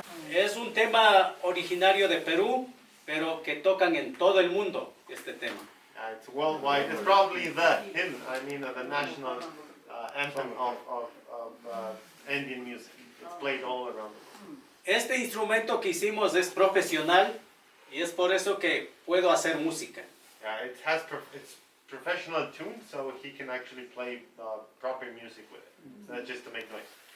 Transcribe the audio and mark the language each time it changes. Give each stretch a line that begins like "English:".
Spanish: Es un tema originario de Perú, pero que tocan en todo el mundo este tema.
English: It's worldwide. It's probably the hymn, the national anthem of Indian music. It's played all around the world.
Spanish: Este instrumento que hicimos es profesional y es por eso que puedo hacer música.
English: It's professional tuned, so he can actually play proper music with it. It's not just to make noise.